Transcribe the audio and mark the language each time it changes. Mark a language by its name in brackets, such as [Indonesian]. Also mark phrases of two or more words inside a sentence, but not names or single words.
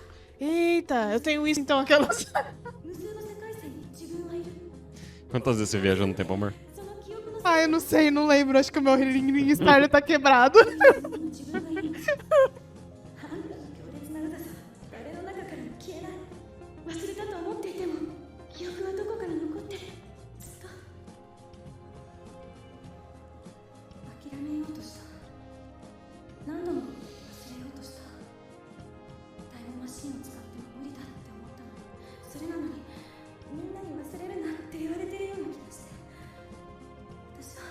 [Portuguese] Eita, eu tenho isso então, aquelas. [Japanese] 無数の世界線に自分はいる [Portuguese] Quantas vezes você viajou no tempo, amor? [Japanese] その記憶の [Portuguese] Ah, eu não sei, não lembro. Acho que o meu Ring Star tá quebrado. [Japanese] 自分がいるあんたの強烈なうざさ誰の中からも消えない忘れたと思っていても記憶はどこかに残ってるずっと諦めようとした何度も忘れようとしたタイムマシンを使っても無理だって思ったのにそれなのにみんなに忘れるなって言われてるような気がして私は